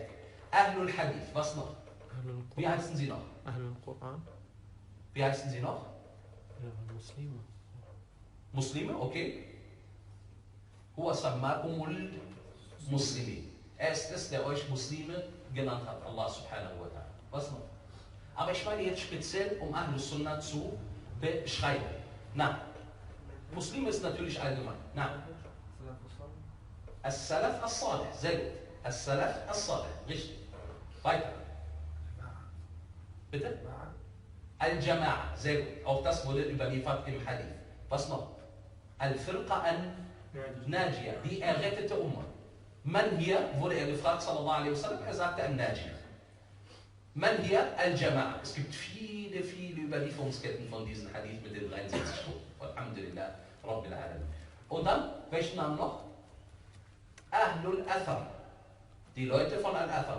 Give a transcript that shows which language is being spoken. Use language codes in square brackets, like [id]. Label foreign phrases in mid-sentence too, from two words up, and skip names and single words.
[ar] أهل الحديث. [de] Was noch? Wie heißen sie noch? [ar] أهل القرآن. [de] Wie heißen sie noch? Muslime. Muslime, okay. [ar] هو سماكم المسلمين. [de] Er ist es, der euch Muslime genannt hat. [ar] الله سبحانه وتعالى. [de] Was noch? Aber ich meine jetzt speziell, um [ar] أهل السنة [de] zu beschreiben. Na, Muslime ist natürlich allgemein. [ar] Na, السلف الصالح. [de] Sehr gut. [ar] السلف الصالح. [de] Richtig. Weiter. Bitte? Al-Jama'a. Sehr gut. Auch das wurde überliefert im Hadith. Was noch? [ar] الفرقة الناجية. [de] Die errettete Umma. [ar] من هي, [de] wurde er gefragt, [ar] صلى الله عليه وسلم, [de] er sagte An-Najiyah. [ar] من هي الجماعة. [de] Es gibt viele, viele Überlieferungsketten von diesen Hadith mit den 73 Toten. [ar] الحمد لله رب العالمين. [de] Und dann, welchen Namen noch? [ar] أهل الأثر. [de] Die Leute von Al-Athar.